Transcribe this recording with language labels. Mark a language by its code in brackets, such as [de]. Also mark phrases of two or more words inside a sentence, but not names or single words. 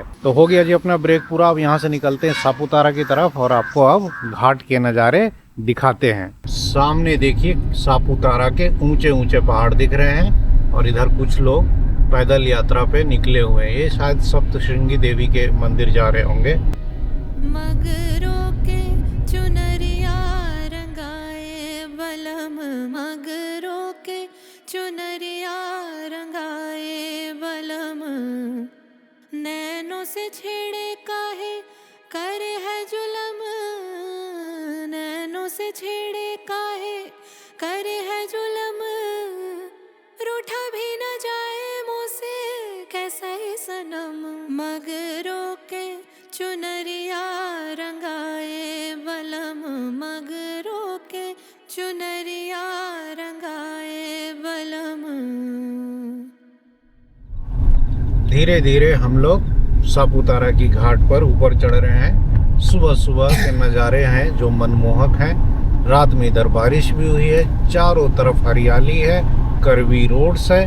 [hi] तो हो गया जी अपना ब्रेक पूरा। अब यहाँ से निकलते हैं सापुतारा की तरफ और आपको अब घाट के नज़ारे दिखाते हैं। सामने देखिए सापुतारा के ऊंचे ऊंचे पहाड़ दिख रहे हैं और इधर कुछ लोग पैदल यात्रा पे निकले हुए हैं। ये शायद सप्तशृंगी देवी के मंदिर जा रहे होंगे। मगरों के चुनरिया रंगाए बलम, मगरों के चुनरिया रंगाए बलम, नैनों से छेड़े काहे करे है जुलम, नैनों से छेड़े काहे करे है जुलम, रूठा भी न जाए मुँह से कैसा ही सनम, मगरों के चुनरिया रंगाए बलम, मगरों के चुनरिया रंगाए बलम। धीरे धीरे हम लोग सापुतारा की घाट पर ऊपर चढ़ रहे हैं। सुबह सुबह के नज़ारे हैं जो मनमोहक हैं। रात में इधर बारिश भी हुई है, चारों तरफ हरियाली है, [en] curvy roads [hi] है।